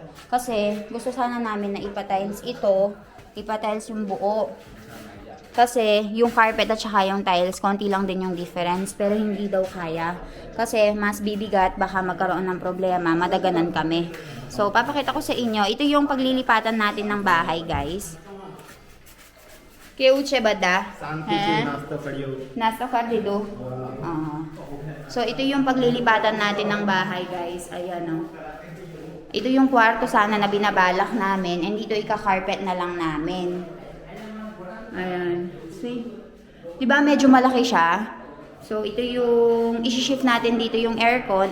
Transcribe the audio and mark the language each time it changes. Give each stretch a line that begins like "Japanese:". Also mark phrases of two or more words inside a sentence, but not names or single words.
Filipino: Kasi gusto sana namin na ipa-tiles ito, ipa-tiles yung buo. Kasi yung carpet at saka yung tiles, konti lang din yung difference, pero hindi daw kaya. Kasi mas bibigat, baka magkaroon ng problema, madaganan kami. So, papakita ko sa inyo, ito yung paglilipatan natin ng bahay, guys. Keuche bada? Nasta kardido. So, ito yung paglilipatan natin ng bahay, guys. Ayan, oh. Ito yung kwarto sana na binabalak namin. And dito ika-carpet na lang namin. Ayan. See? Diba medyo malaki siya? So, ito yung isi-shift natin dito yung aircon.